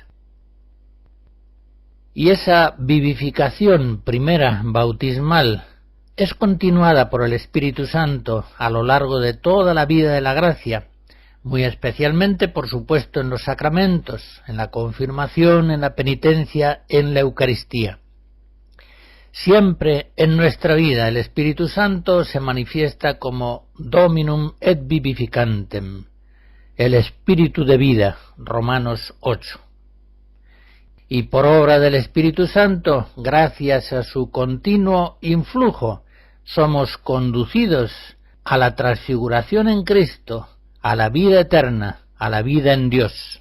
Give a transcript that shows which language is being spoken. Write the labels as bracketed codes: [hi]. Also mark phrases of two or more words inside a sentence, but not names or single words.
[es] Y esa vivificación primera bautismal es continuada por el Espíritu Santo a lo largo de toda la vida de la gracia, muy especialmente, por supuesto, en los sacramentos, en la confirmación, en la penitencia, en la Eucaristía. Siempre en nuestra vida el Espíritu Santo se manifiesta como [la] Dominum et vivificantem, [es] el Espíritu de vida, Romanos 8. Y por obra del Espíritu Santo, gracias a su continuo influjo, somos conducidos a la transfiguración en Cristo, a la vida eterna, a la vida en Dios.